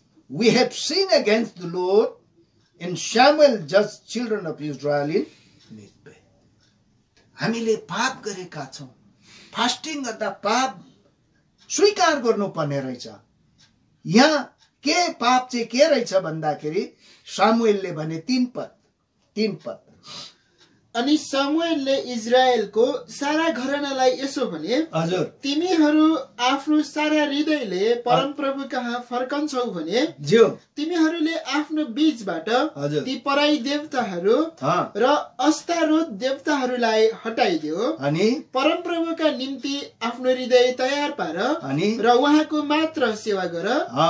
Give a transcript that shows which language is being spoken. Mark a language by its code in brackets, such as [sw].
[en] We have sinned against the Lord, and Samuel judged children of Israel in Mizpeh. [ne] हामीले पाप गरेका छौं। Fasting गर्दा पाप स्वीकार गर्नुपर्ने रहेछ। यहाँ के पाप चाहिँ के रहेछ भन्दाखेरि सामुएलले भने 3 पद। अनि शमूएलले इजरायलको सारा घरानालाई यसो भने, हजुर, तिमीहरू आफ्नो सारा हृदयले परमप्रभु कहाँ फर्कन्छौ भने तिमीहरूले आफ्नो बीचबाट ती पराई देवताहरू र अस्तारोत देवताहरूलाई हटाइदियो अनि परमप्रभुका निम्ति आफ्नो हृदय तयार पार र उहाँको मात्र सेवा गर।